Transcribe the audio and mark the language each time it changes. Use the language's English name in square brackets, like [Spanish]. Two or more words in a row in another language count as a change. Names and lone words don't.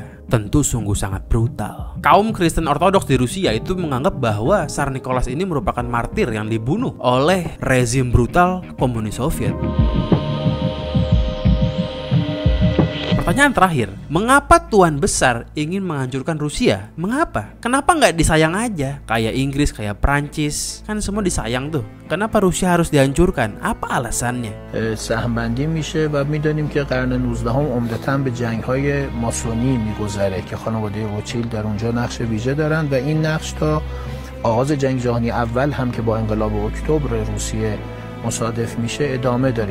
[Indonesian] Tentu sungguh sangat brutal. Kaum Kristen Ortodoks di Rusia itu menganggap bahwa Tsar Nicholas ini merupakan martir yang dibunuh oleh rezim brutal komunis Soviet. Pertanyaan terakhir, mengapa Tuan Besar ingin menghancurkan Rusia? Mengapa? Kenapa nggak disayang aja? Kayak Inggris, kayak Prancis, kan semua disayang tuh. Kenapa Rusia harus dihancurkan? Apa alasannya? [Persian] سهم‌بندی میشه و میدونیم که قرن 19 عمدتاً به جنگ‌های ماسونی میگذره که خانواده روتشیلد در اونجا نقش ویژه دارن و این نقش تا آغاز جنگ جهانی اول هم که با انقلاب اکتبر روسیه مصادف میشه ادامه داره.